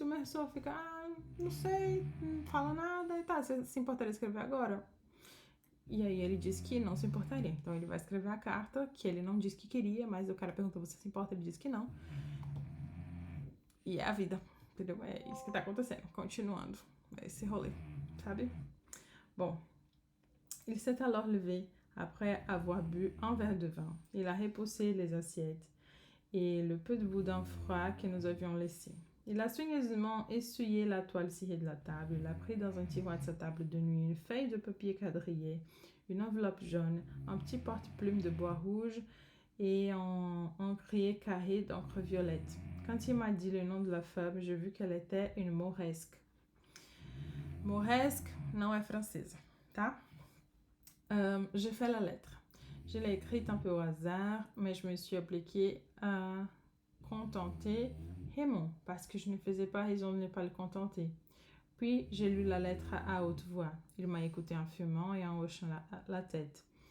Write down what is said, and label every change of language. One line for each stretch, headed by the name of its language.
Portuguese: E o Mersau fica, não sei, não fala nada e tá, você se importaria escrever agora? E aí ele diz que não se importaria. Então ele vai escrever a carta, que ele não disse que queria, mas o cara perguntou, você se importa? Ele disse que não. E é a vida, entendeu? É isso que tá acontecendo. Continuando esse rolê, sabe?
French: Bon, il s'est alors levé après avoir bu un verre de vin. Il a repoussé les assiettes et le peu de boudin froid que nous avions laissé. Il a soigneusement essuyé la toile cirée de la table. Il a pris dans un tiroir de sa table de nuit une feuille de papier quadrillé, une enveloppe jaune, un petit porte-plume de bois rouge et un encrier carré d'encre violette. Quand il m'a dit le nom de la femme, j'ai vu qu'elle était une mauresque.
Portuguese: Mauresque não é francesa, tá?
French: J'ai fait la lettre. Je l'ai écrite un peu au hasard, mais je me suis appliquée à contenter Raymond, parce que je ne faisais pas raison de ne pas le contenter. Puis j'ai lu la lettre à haute voix. Il m'a écouté en fumant et en hochant la tête.